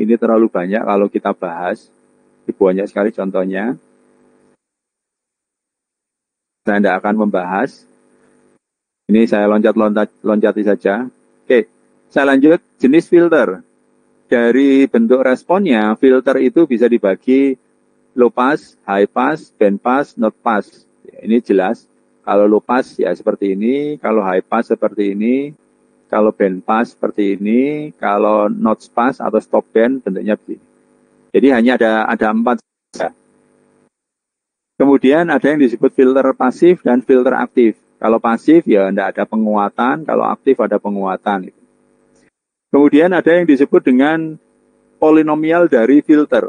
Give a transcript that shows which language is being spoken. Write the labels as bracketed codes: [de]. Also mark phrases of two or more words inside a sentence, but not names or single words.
[id] Ini terlalu banyak kalau kita bahas. Banyak sekali contohnya. Saya tidak akan membahas. Ini saya loncati saja. Oke, saya lanjut. Jenis filter. Dari bentuk responnya, filter itu bisa dibagi [en] low pass, high pass, band pass, not pass. [id] Ini jelas. Kalau [en] low pass [id] ya seperti ini, kalau [en] high pass [id] seperti ini, kalau [en] band pass [id] seperti ini, kalau [en] not pass [id] atau [en] stop band [id] bentuknya begini. Jadi hanya ada 4 saja. Kemudian ada yang disebut filter pasif dan filter aktif. Kalau pasif ya tidak ada penguatan, kalau aktif ada penguatan. Kemudian ada yang disebut dengan polinomial dari filter.